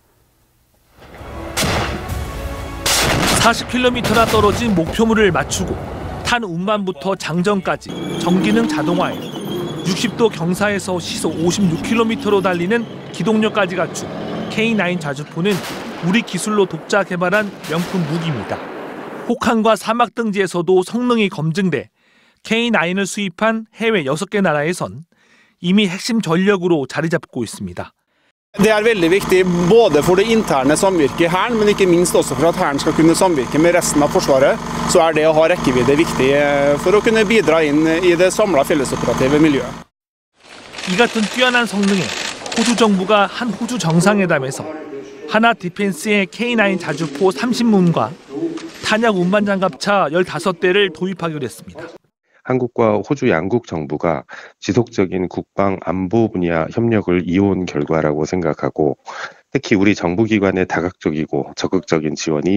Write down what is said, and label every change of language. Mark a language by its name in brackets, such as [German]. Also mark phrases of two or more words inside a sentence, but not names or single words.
[Korean] 40km나 떨어진 목표물을 맞추고 탄 운반부터 장전까지 전기능 자동화에 60도 경사에서 시속 56km로 달리는 기동력까지 갖춘 K9 자주포는 우리 기술로 독자 개발한 명품 무기입니다. 혹한과 사막 등지에서도 성능이 검증돼 K9을 수입한 해외 6개 나라에선 이미 핵심 전력으로 자리 잡고 있습니다. [Norwegian] Det veldig viktig både for det interne samvirket i Hæren, men ikke minst også for at Hæren skal kunne samvirke med resten av Forsvaret, så det å ha rekkevidde viktig for å kunne bidra inn i det samlede fellesoperative miljøet. [Korean] 이 같은 뛰어난 성능에 호주 정부가 한 호주 정상회담에서 하나 디펜스의 K9 자주포 30문과 탄약 운반 장갑차 15대를 도입하기로 했습니다. 한국과 호주 양국 정부가 지속적인 국방 안보 분야 협력을 이어온 결과라고 생각하고 특히 우리 정부기관의 다각적이고 적극적인 지원이